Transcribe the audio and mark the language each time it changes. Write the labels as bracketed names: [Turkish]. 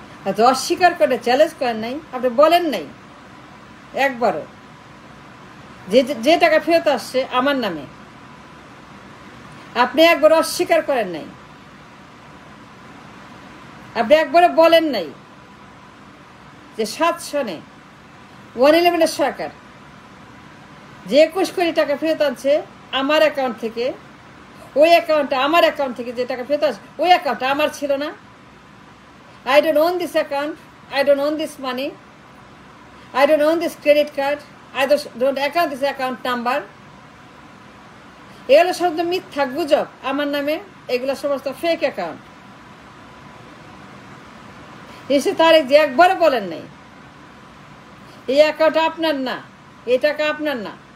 [Bangla] এত অস্বীকার করে চ্যালেঞ্জ করেন নাই, আপনি বলেন নাই একবারও যে টাকা ফেরত আসছে আমার নামে, আপনি একবার অস্বীকার করেন নাই, আপনি একবারও বলেন নাই যে 7 সনে 111 সরকার যে 21 কোটি টাকা ফেরত আনছে আমার অ্যাকাউন্ট থেকে, ওই অ্যাকাউন্টটা আমার অ্যাকাউন্ট থেকে যে টাকা ফেরত আসছে ওই অ্যাকাউন্টটা আমার ছিল না। [English] I don't own this account, I don't own this money, I don't own this credit card, I don't account this account number. [Bangla] এগুলো সব মিথ্যা গুজব আমার নামে, এগুলো সমস্ত ফেক অ্যাকাউন্ট। এসে তারেক যে একবারও বলেন নাই এই অ্যাকাউন্ট আপনার না, এই টাকা আপনার না।